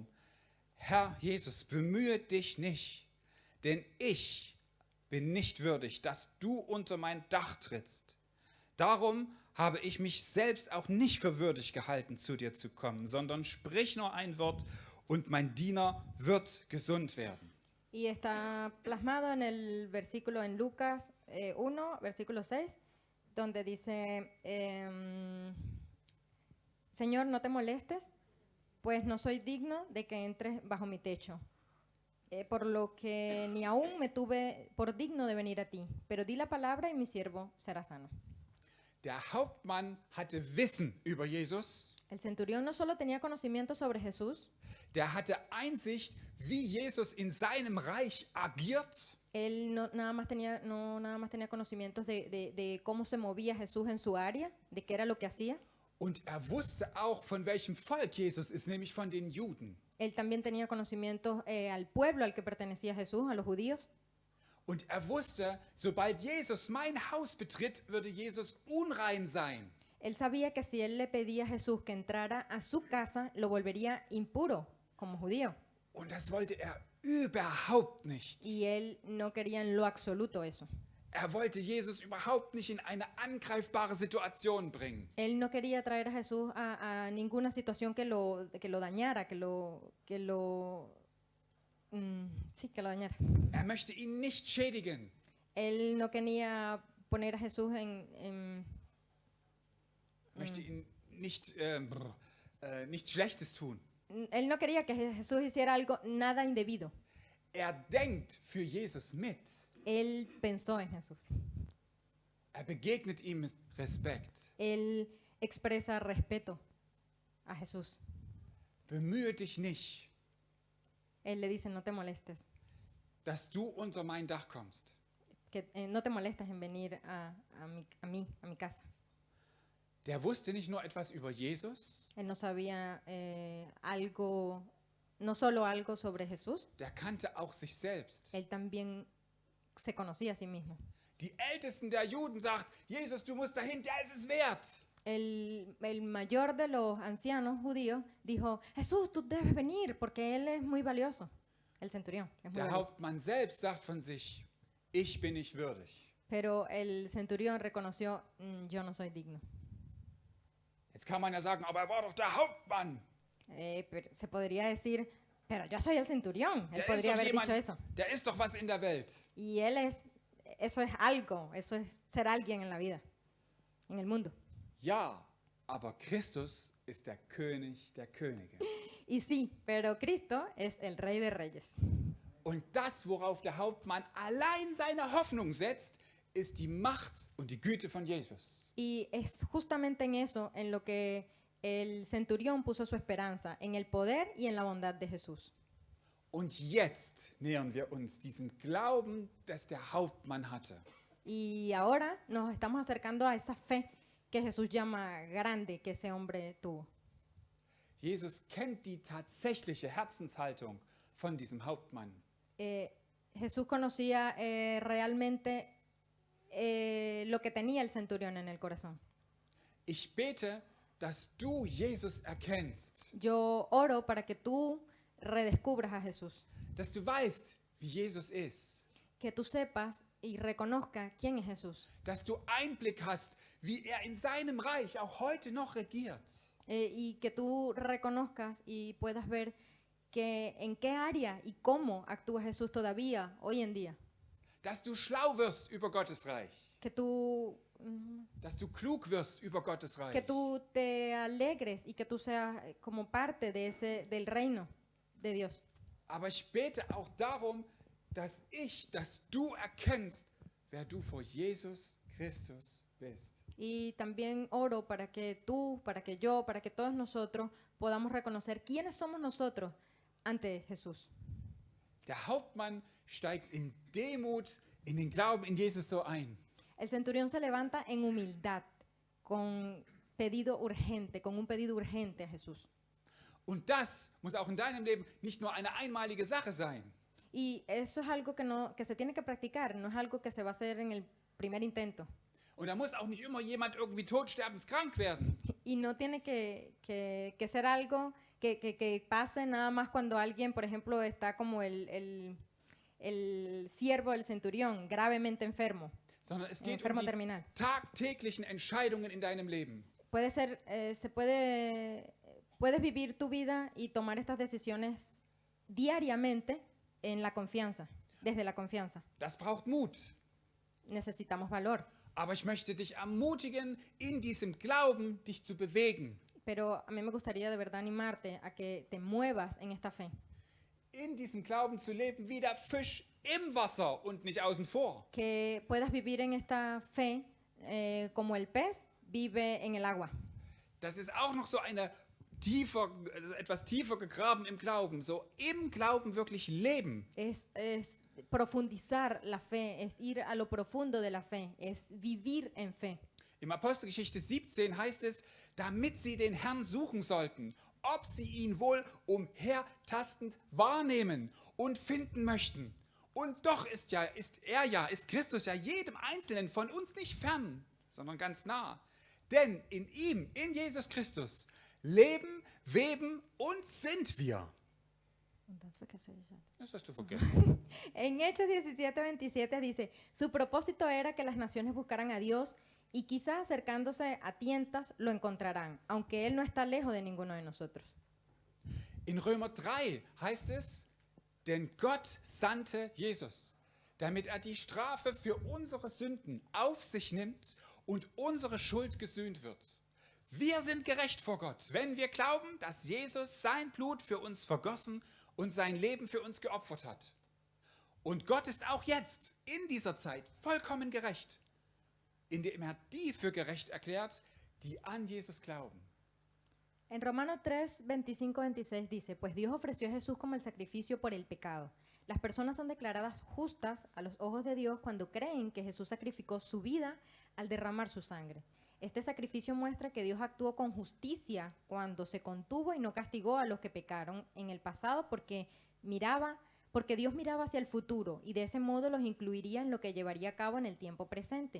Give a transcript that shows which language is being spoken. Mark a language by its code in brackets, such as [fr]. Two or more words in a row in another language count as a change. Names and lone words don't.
[de] Herr Jesus, bemühe dich nicht, denn ich bin nicht würdig, dass du unter mein Dach trittst. Darum habe ich mich selbst auch nicht für würdig gehalten, zu dir zu kommen, sondern sprich nur ein Wort und mein Diener wird gesund werden. [es] Y está plasmado en el versículo en Lucas 1, versículo 6, donde dice, Señor, no te molestes, pues no soy digno de que entres bajo mi techo. Por lo que ni aún me tuve por digno de venir a ti, pero di la palabra y mi siervo será sano. [de] Der Hauptmann hatte Wissen über Jesus. [es] El centurión no solo tenía conocimiento sobre Jesús, [de] Der hatte Einsicht, wie Jesus in seinem Reich agiert. [es] él no nada más tenía conocimientos de cómo se movía Jesús en su área, de qué era lo que hacía. [de] Und er wusste auch, von welchem Volk Jesus ist, nämlich von den Juden. [es] Él también tenía conocimientos al pueblo al que pertenecía Jesús, a los judíos. [de] Und er wusste, sobald Jesus mein Haus betritt, würde Jesus unrein sein. [es] Él sabía que si él le pedía a Jesús que entrara a su casa, lo volvería impuro como judío. [de] Und das wollte er überhaupt nicht. [es] Y él no quería en lo absoluto eso. [de] Er wollte Jesus überhaupt nicht in eine angreifbare Situation bringen. [es] Él no quería traer a Jesús a ninguna situación que lo dañara, que lo dañara. [de] Er möchte ihn nicht schädigen. [es] Él no quería poner a Jesús [de] Möchte ihn nicht, nichts Schlechtes tun. [es] Él no quería que Jesús hiciera algo nada indebido. [de] Er denkt für Jesus mit. [es] Él pensó en Jesús. [de] Er begegnet ihm mit Respekt. [es] Él expresa respeto a Jesús. [de] Bemühe dich nicht, [es] Él le dice, no te molestes, [de] dass du unter mein Dach kommst. [es] que no te molestes en venir a mi casa. [de] Der wusste nicht nur etwas über Jesus, [es] Él no sabía algo, no solo algo sobre Jesús, [de] der kannte auch sich selbst. [es] él también se conocía a sí mismo. [de] Die Ältesten der Juden sagt, Jesus, du musst dahin, der ist es wert. [es] El mayor de los ancianos judíos dijo, Jesús, tú debes venir porque él es muy valioso. El centurión es muy [de] Der [es] valioso. [de] Hauptmann selbst sagt von sich, ich bin nicht würdig. [es] Pero el centurión reconoció, yo no soy digno. [de] Jetzt kann man ja sagen, aber er war doch der Hauptmann. [es] Pero se podría decir, pero yo soy el centurión. Él [de] Der ist, [es] podría [de] doch [es] haber dicho eso. [de] der ist doch was in der Welt. [es] Y eso es algo, eso es ser alguien en la vida, en el mundo. [de] Ja, aber Christus ist der König der Könige. [es] Y sí, pero Cristo es el Rey de Reyes. [de] Und das, worauf der Hauptmann allein seine Hoffnung setzt, ist die Macht und die Güte von Jesus. [es] Y es justamente en eso en lo que el centurión puso su esperanza, en el poder y en la bondad de Jesús. [de] Und jetzt nähern wir uns diesem Glauben, das der Hauptmann hatte. [es] Y ahora nos estamos acercando a esa fe que Jesús llama grande que ese hombre tuvo. [de] Jesus kennt die tatsächliche Herzenshaltung von diesem Hauptmann. [es] Jesús conocía realmente lo que tenía el centurión en el corazón. [de] Ich bete, dass du Jesus erkennst, [es] Yo oro para que tú redescubras a Jesús, [de] dass du weißt, wie Jesus ist, [es] que tú sepas y reconozcas quién es Jesús, [de] dass du Einblick hast, wie er in seinem Reich auch heute noch regiert, [es] y que tú reconozcas y puedas ver que en qué área y cómo actúa Jesús todavía hoy en día, [de] dass du schlau wirst über Gottes Reich, [es] que tú [de] dass du klug wirst über Gottes Reich. [es] que tú te alegres y que tú seas como parte de del reino de Dios. [de] Aber ich bete auch darum, dass du erkennst, wer du vor Jesus Christus bist. [es] Y también oro para que tú, para que yo, para que todos nosotros podamos reconocer quiénes somos nosotros ante Jesús. [de] Der Hauptmann steigt in Demut in den Glauben in Jesus so ein. [es] El centurión se levanta en humildad, con un pedido urgente a Jesús. [de] Und das muss auch in deinem Leben nicht nur eine einmalige Sache sein. [es] Y eso es algo que se tiene que practicar, no es algo que se va a hacer en el primer intento. [de] Und da muss auch nicht immer jemand irgendwie todsterbenskrank werden. [es] Y no tiene que ser algo que pase nada más cuando alguien, por ejemplo, está como el siervo del centurión, gravemente enfermo, [de] Sondern es geht [es] enfermo [de] um die [es] terminal. [de] tagtäglichen Entscheidungen in deinem Leben. [es] Puede ser, puedes vivir tu vida y tomar estas decisiones diariamente en la confianza, desde la confianza. [de] Das braucht Mut. [es] Necesitamos valor. [de] Aber ich möchte dich ermutigen, in diesem Glauben dich zu bewegen. [es] Pero a mí me gustaría de verdad animarte a que te muevas en esta fe. [de] In diesem Glauben zu leben wie der Fisch im Wasser und nicht außen vor. [es] Que puedas vivir en esta fe como el pez vive en el agua. [de] Das ist auch noch so etwas tiefer gegraben im Glauben. So im Glauben wirklich leben. [es] Es profundizar la fe, es ir a lo profundo de la fe, es vivir en fe. [de] Im Apostelgeschichte 17 heißt es, damit sie den Herrn suchen sollten, ob sie ihn wohl umhertastend wahrnehmen und finden möchten. Und doch ist Christus ja jedem Einzelnen von uns nicht fern, sondern ganz nah. Denn in ihm, in Jesus Christus, leben, weben und sind wir. Das hast du vergessen. [es] En Hechos 17:27 dice, su propósito era que las naciones buscaran a Dios y quizás acercándose a tientas lo encontrarán, aunque Él no está lejos de ninguno de nosotros. [de] In Römer 3 heißt es, denn Gott sandte Jesus, damit er die Strafe für unsere Sünden auf sich nimmt und unsere Schuld gesühnt wird. Wir sind gerecht vor Gott, wenn wir glauben, dass Jesus sein Blut für uns vergossen und sein Leben für uns geopfert hat. Und Gott ist auch jetzt, in dieser Zeit, vollkommen gerecht, indem er die für gerecht erklärt, die an Jesus glauben. [es] En Romanos 3, 25, 26 dice, pues Dios ofreció a Jesús como el sacrificio por el pecado. Las personas son declaradas justas a los ojos de Dios cuando creen que Jesús sacrificó su vida al derramar su sangre. Este sacrificio muestra que Dios actuó con justicia cuando se contuvo y no castigó a los que pecaron en el pasado porque Dios miraba hacia el futuro y de ese modo los incluiría en lo que llevaría a cabo en el tiempo presente.